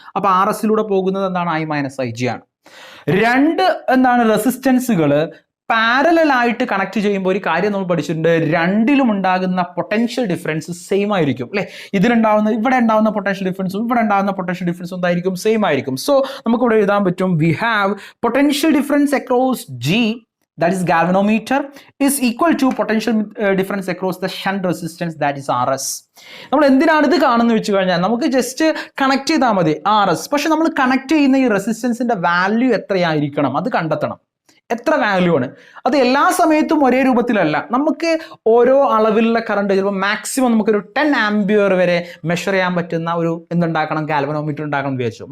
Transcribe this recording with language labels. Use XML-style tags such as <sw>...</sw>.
<ml>അപ്പോൾ RSലൂടെ പോകുന്നത് എന്താണ്, I മൈനസ് IG ആണ്. രണ്ട് റെസിസ്റ്റൻസുകൾ പാരലൽ ആയിട്ട് കണക്ട് ചെയ്യുമ്പോൾ ഒരു കാര്യം നമ്മൾ പഠിച്ചിട്ടുണ്ട്, രണ്ടിലും ഉണ്ടാകുന്ന പൊട്ടൻഷ്യൽ ഡിഫറൻസ് സെയിം ആയിരിക്കും അല്ലെ. ഇവിടെ ഉണ്ടാകുന്ന പൊട്ടൻഷ്യൽ ഡിഫറൻസും ഇവിടെ ഉണ്ടാകുന്ന പൊട്ടൻഷ്യൽ ഡിഫറൻസും എന്തായിരിക്കും, സെയിം ആയിരിക്കും. സോ നമുക്ക് ഇവിടെ എഴുതാൻ പറ്റും,</ml> <en>We have potential difference across G, that is galvanometer, is equal to potential difference across the shunt resistance, that is RS.</en> <ml>നമ്മൾ എന്തിനാണ് ഇത് കാണുന്നത് വെച്ച് കഴിഞ്ഞാൽ നമുക്ക് ജസ്റ്റ് കണക്ട് ചെയ്താൽ മതി RS. പക്ഷെ നമ്മൾ കണക്ട് ചെയ്യുന്ന ഈ റെസിസ്റ്റൻസിന്റെ വാല്യൂ എത്രയായിരിക്കണം അത് കണ്ടെത്തണം. എത്ര വാല്യൂ ആണ് അത്, എല്ലാ സമയത്തും ഒരേ രൂപത്തിലല്ല. നമുക്ക് ഓരോ അളവിലുള്ള കറണ്ട് ചിലപ്പോൾ മാക്സിമം നമുക്കൊരു 10 ആംപിയർ വരെ മെഷർ ചെയ്യാൻ പറ്റുന്ന ഒരു എന്തുണ്ടാക്കണം, ഗാൽവനോമീറ്റർ ഉണ്ടാക്കണം എന്ന് വിചാരിച്ചു.</ml>